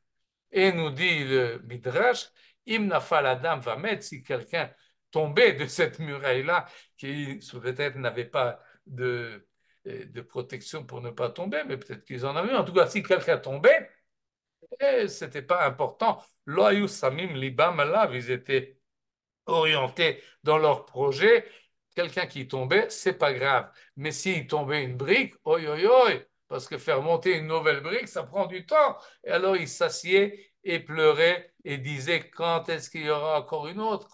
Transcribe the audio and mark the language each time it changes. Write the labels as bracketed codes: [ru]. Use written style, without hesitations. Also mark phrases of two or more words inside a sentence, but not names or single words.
[fr] Et nous dit le Midrash, [he] אם נפל אדם [fr] va mettre, si quelqu'un tombait de cette muraille-là, qui peut-être n'avait pas de protection pour ne pas tomber, mais peut-être qu'ils en avaient. En tout cas, si quelqu'un tombait, ce n'était pas important. [he] לא היו שמים לבם עליו, [fr] ils étaient orientés dans leur projet. Quelqu'un qui tombait, c'est pas grave. Mais s'il tombait une brique, oi, oi, oi, parce que faire monter une nouvelle brique, ça prend du temps. Et alors il s'assied et pleurait et disait quand est-ce qu'il y aura encore une autre?